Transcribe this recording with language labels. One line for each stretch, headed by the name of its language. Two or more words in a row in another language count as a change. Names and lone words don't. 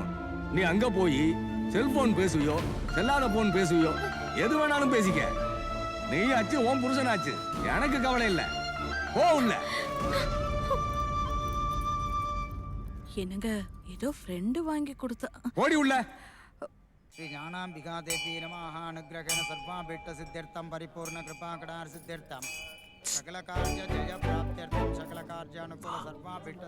Tamil: நீ அங்க போய் செல்போன் பேசுவியோ, செல்லாத போன் பேசுவியோ, எது வேணாலும் பேசிக்க. நீ ஆச்சு, உன் புருஷன் ஆச்சு, எனக்கு கவலை இல்ல. போ உள்ள. என்னங்க, ஏதோ ஃப்ரெண்டு வாங்கி கொடுத்தா. ஓடி உள்ள.
Sanskrit: श्री ज्ञानांबिका देवी नमः अनुग्रहेण सर्वाभीष्ट सिद्ध्यर्थं परिपूर्ण कृपा कटार सिद्ध्यर्थं सकल कार्य जय प्राप्त्यर्थं सकल कार्यानुकूल सर्वाभीष्ट